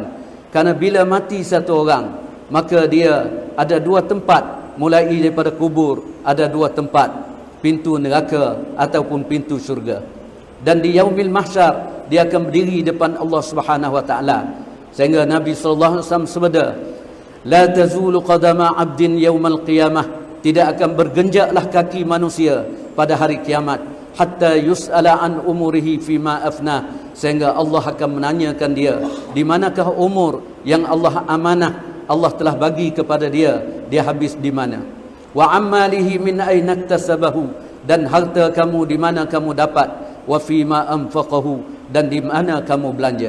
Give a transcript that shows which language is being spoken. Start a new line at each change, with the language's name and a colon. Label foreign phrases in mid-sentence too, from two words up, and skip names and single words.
Malay: Karena bila mati satu orang, maka dia ada 2 tempat, mulai daripada kubur ada 2 tempat, pintu neraka ataupun pintu syurga. Dan di
Arabic: يوم المحشر
Malay: dia akan berdiri depan Allah
Arabic: سبحانه وتعالى.
Malay: Sehingga Nabi SAW sabda,
Arabic: لا تزول قدما عبد يوم القيامة,
Malay: tidak akan bergenjaklah kaki manusia pada hari kiamat,
Arabic: حتى يسأل عن عمره فيما أفناه,
Malay: sehingga Allah akan menanyakan dia, di manakah umur yang Allah amanah Allah telah bagi kepada dia, dia habis di mana?
Arabic: وماله من أين اكتسبه,
Malay: dan harta kamu di mana kamu dapat,
Arabic: وفيما أنفقه,
Malay: dan di mana kamu belanja.